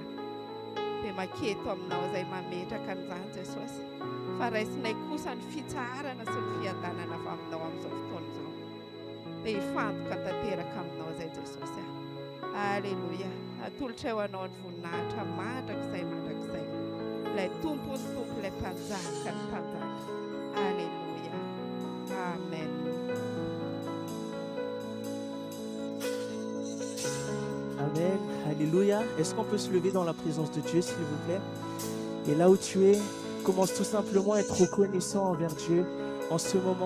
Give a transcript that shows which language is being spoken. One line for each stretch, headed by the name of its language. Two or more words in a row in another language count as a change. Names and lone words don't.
Malagasy: Dia maketo aminao izay mametraka an'izany Jesosy fa raisinay kosa ny fitsarana sy ny fiadanana avy aminao amin'izao fotoana izao. Dia hifantoka tanteraka aminao izay Jesosy. Alleluia. Atolotra eo anao ny voninahitra mandrakizay mandrakizay. Ilay tompony tompo ilay mpanjaka ny mpanjaka. Alleluia. Amen. Amen. Alléluia.
French: Est-ce qu'on peut se lever dans la présence de Dieu, s'il vous plaît? Et là où tu es, commence tout simplement à être reconnaissant envers Dieu en ce moment.